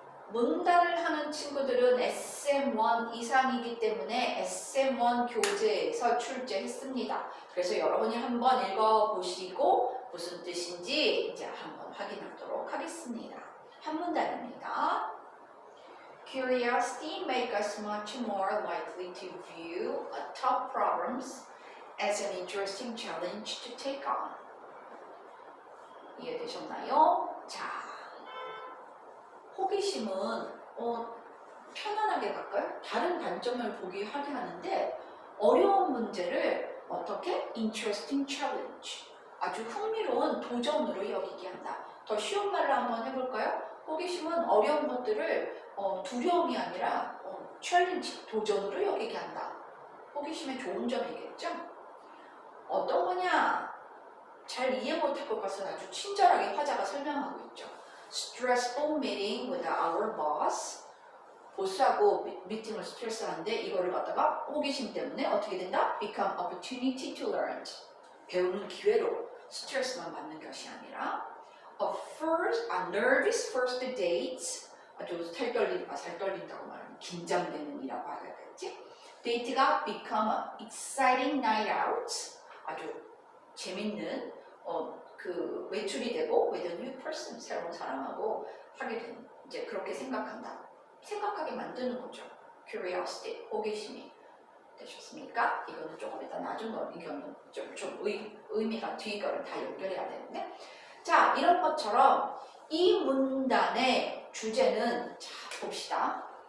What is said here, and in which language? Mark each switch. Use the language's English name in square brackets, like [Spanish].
[Korean] 문단을 하는 친구들은 SM1 이상이기 때문에 SM1 교재에서 출제했습니다. 그래서 여러분이 한번 읽어보시고 무슨 뜻인지 이제 한번 확인하도록 하겠습니다. 한 문단입니다. [English] Curiosity makes us much more likely to view tough problems as an interesting challenge to take on. [Korean] 이해되셨나요? 자, 호기심은 편안하게 갈까요? 다른 관점을 보게 하게 하는데 어려운 문제를 어떻게? [English] Interesting challenge. [Korean] 아주 흥미로운 도전으로 여기게 한다. 더 쉬운 말로 한번 해볼까요? 호기심은 어려운 것들을 두려움이 아니라 챌린지, 도전으로 여기게 한다. 호기심의 좋은 점이겠죠? 어떤 거냐? 잘 이해 못할 것 같아서 아주 친절하게 화자가 설명하고 있죠. [English] Stressful meeting with our boss. [Korean] 보스하고 미팅을 스트레스하는데 이거를 갖다가 호기심 때문에 어떻게 된다? [English] Become opportunity to learn. [Korean] 배우는 기회로 스트레스만 받는 것이 아니라 [English] a nervous first date. [Korean] 아주 살떨린다고 말하면 긴장되는 이라고 하겠지. 데이트가 [English] become an exciting night out. [Korean] 아주 재밌는 그 외출이 되고 [English] with a new person, [Korean] 새로운 사람하고 하게 되는, 이제 그렇게 생각하게 만드는 거죠. curiosity, 호기심이. 되셨습니까? 이거는 조금 이따 나중 거, 이거는 좀 의미가 뒤 거를 다 연결해야 되는데, 자, 이런 것처럼 이 문단의 주제는, 자, 봅시다.